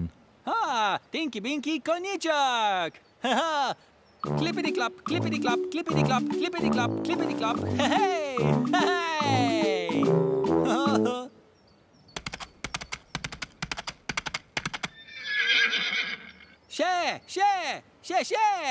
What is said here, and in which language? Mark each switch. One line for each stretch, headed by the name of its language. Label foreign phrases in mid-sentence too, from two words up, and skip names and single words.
Slovenian: Tinky Binky konjiček! Klipidi klap, klipidi klap, klipidi klap, klipidi klap, klipidi klap. Hej! Še!